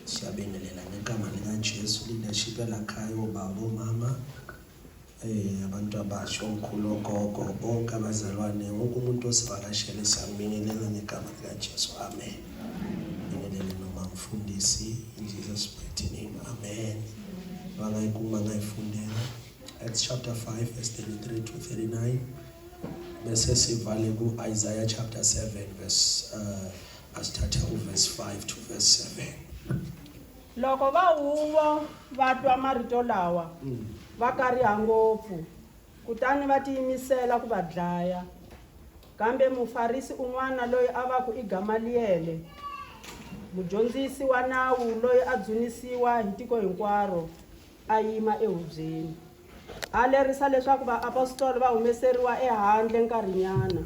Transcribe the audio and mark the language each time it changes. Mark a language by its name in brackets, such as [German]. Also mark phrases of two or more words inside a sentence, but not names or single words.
[Zulu] siyabengelela ngegama likaJesu leadership elakhaya obaba omama abantu abasha omkhulu ogogo bonke abazalwane wonke umuntu osivakashele siyabingelela ngegama likaJesu amen. Ngibingelele noma mfundisi [English] in Jesus mighty name amen. [Zulu] Bangayikuma ngayifundela [English] Acts chapter 5 verse 33 to 39 [Zulu] bese sivale ku [English] Isaiah chapter 7 verse [Zulu] asithatha [English] verse 5 to verse 7. [Tsonga] Loko va huvo va twa marito lawa va kariha ngopfu kutani va tiyimisela ku va dlaya. Kambe mufarisi un'wana loyi a va ku i Gamaliyele mudyondzisi wa nawu loyi a dzunisiwa hi tiko hinkwaro a yima ehubyeni a lerisa leswaku vaapostoli va humeseriwa ehandle nkarhinyana.